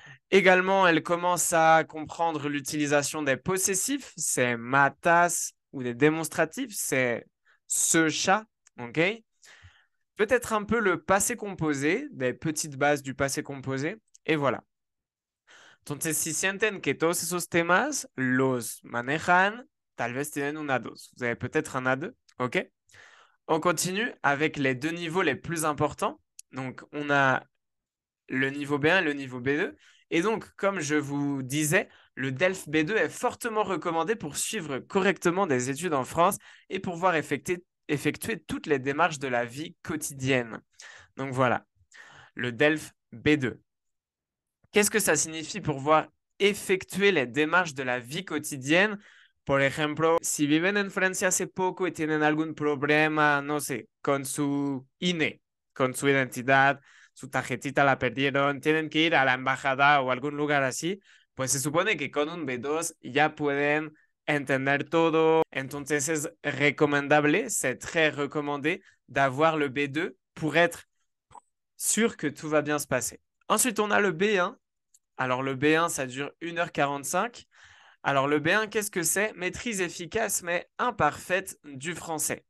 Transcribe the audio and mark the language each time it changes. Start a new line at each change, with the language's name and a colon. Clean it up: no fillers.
French: Également, elle commence à comprendre l'utilisation des possessifs, c'est matas, ou des démonstratifs, c'est ce chat, ok? Peut-être un peu le passé composé, des petites bases du passé composé, et voilà.
Spanish: Entonces, si sienten que todos esos temas los manejan, tal vez tienen un A2.
French: Vous avez peut-être un A2, ok? On continue avec les deux niveaux les plus importants. Donc, on a le niveau B1 et le niveau B2. Et donc, comme je vous disais, le DELF B2 est fortement recommandé pour suivre correctement des études en France et pour pouvoir effectuer toutes les démarches de la vie quotidienne. Donc voilà, le DELF B2. Qu'est-ce que ça signifie pour pouvoir effectuer les démarches de la vie quotidienne?
Spanish: Por ejemplo, si viven en Francia hace poco y tienen algún problema, no sé, con su INE, con su identidad, su tarjetita la perdieron, tienen que ir a la embajada o algún lugar así, pues se supone que con un B2 ya pueden entender todo. Entonces es recomendable,
French: c'est très recommandé d'avoir le B2 pour être sûr que tout va bien se passer. Ensuite, on a le B1. Alors, le B1, ça dure 1h45. Alors, le B1, qu'est-ce que c'est? Maîtrise efficace mais imparfaite du français.